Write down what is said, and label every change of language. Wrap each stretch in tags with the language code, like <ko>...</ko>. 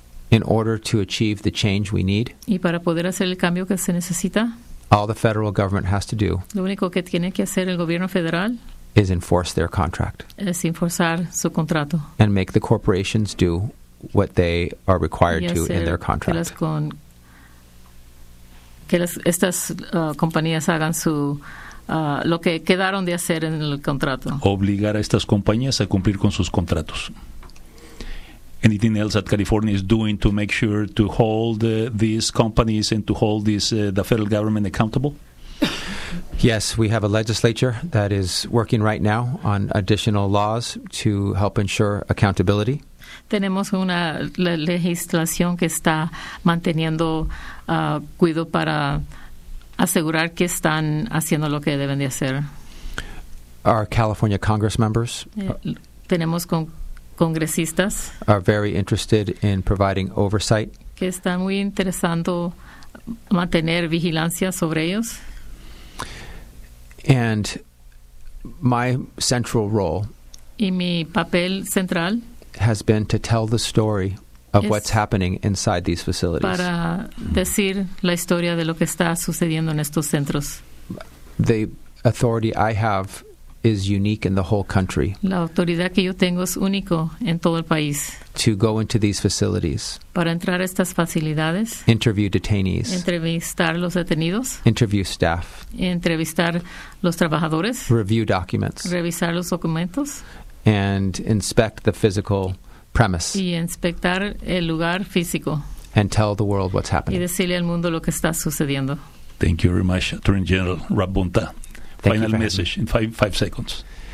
<en>In order to achieve the change we need,</en> <es>y para poder hacer el cambio que se necesita,</es> <en>all the federal government has to do,</en> <es>lo único que tiene que hacer el gobierno federal,</es> <en>is enforce their contract.</en> <es>Es enforzar su contrato.</es> <en>And make the corporations do what they are required to in their contract.</en> <es>Que las con, que las, estas compañías hagan su lo que quedaron de hacer en el contrato. Obligar a estas compañías a cumplir con sus contratos.</es> <en>Anything else that California is doing to make sure to hold these companies and to hold these, the federal government accountable? Yes, we have a legislature that is working right now on additional laws to help ensure accountability.</en> <es>Tenemos una legislación que está manteniendo cuidado para asegurar que están haciendo lo que deben de hacer.</es> <en>Our California Congress members</en> <es>tenemos con congresistas</es> <en>are very interested in providing oversight.</en> <es>Que están muy interesando mantener vigilancia sobre ellos.</es> <en>And my central role,</en> <es>y mi papel central,</es> <en>has been to tell the story of what's happening inside these facilities.</en> <es>Para decir la historia de lo que está sucediendo en estos centros.</es> <en>The authority I have is unique in the whole country.</en> <es>La autoridad que yo tengo es único en todo el país.</es> <en>To go into these facilities.</en> <es>Para entrar a estas facilidades.</es> <en>Interview detainees.</en> <es>Entrevistar los detenidos.</es> <en>Interview staff.</en> <es>Entrevistar los trabajadores.</es> <en>Review documents.</en> <es>Revisar los documentos.</es> <en>And inspect the physical premise.</en> <es>Y inspectar el lugar físico.</es> <en>And tell the world what's happening.</en> <es>Y decirle al mundo lo que está sucediendo.</es> <en>Thank you very much, Attorney General Rob Bonta. Final message in five seconds.</en>